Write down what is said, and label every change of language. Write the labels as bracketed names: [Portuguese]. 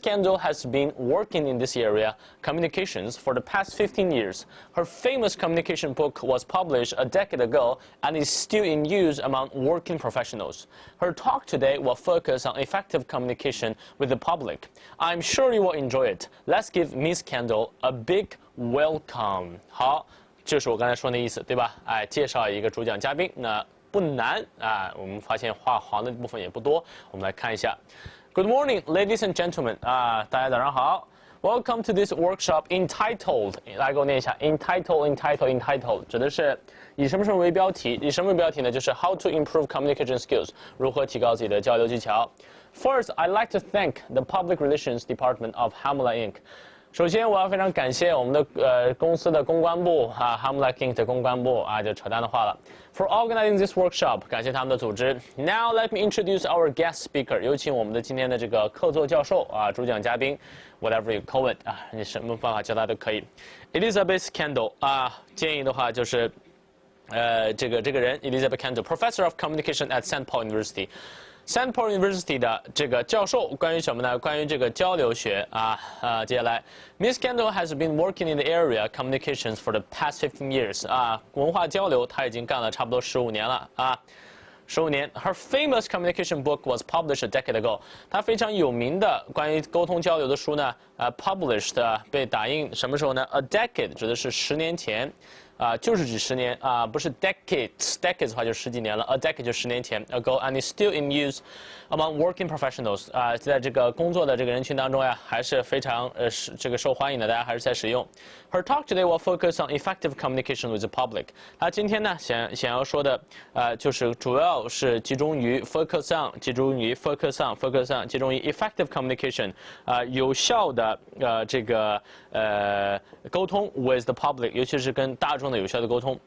[English] Kendall has been working in this area, communications, for the past 15 years. Her famous communication book was published a decade ago and is still in use among working professionals. Her talk today will focus on effective communication with the public. I'm sure you will enjoy it. Let's give Ms. Kendall a big welcome. [Chinese] 好，就是我刚才说那意思，对吧？介绍一个主讲嘉宾，那不难我们发现画黄的部分也不多。我们来看一下。 [English] Good morning, ladies and gentlemen. [Chinese] 大家早上好。 [English] Welcome to this workshop entitled. [Chinese] 来给我念一下 entitled 指的是以什么为标题？以什么为标题呢？就是 [English] How to improve communication skills. [Chinese] 如何提高自己的交流技巧。 [English] First, I'd like to thank the Public Relations Department of Hamala Inc. [Chinese] 首先，我要非常感谢我们的公司的公关部Hamlet King 的公关部就扯淡的话了。 [English] For organizing this workshop， [Chinese] 感谢他们的组织。 [English] Now let me introduce our guest speaker， [Chinese] 有请我们的今天的这个客座教授主讲嘉宾 ， [English] whatever you call it [Chinese] 你什么办法叫他都可以。 Elizabeth Kendall 建议的话就是，这个人 Elizabeth Kendall， [English] Professor of Communication at St. Paul University。St. [Chinese] Paul University 的这个教授关于什么呢？ [English] 关于这个交流学接下来 ，Miss Kendall has been working in the area communications for the past 15 years [Chinese] 文化交流她已经干了差不多15年了15年 [English] ，Her famous communication book was published a decade ago。 [Chinese] 她非常有名的关于沟通交流的书呢，published 被打印什么时候呢 ？A decade 指的是10年前。就是指10年不是 decades 的话就10几年了 ，a decade 就10年前 [English] ago and is still in use among working professionals [Chinese] 在这个工作的这个人群当中呀，还是非常这个受欢迎的，大家还是在使用。 [English] Her talk today will focus on effective communication with the public。 [Chinese] 她今天呢想要说的就是主要是集中于 focus on 集中于 effective communication 有效的这个沟通 [English] with the public， [Chinese] 尤其是跟大众的有效的沟通。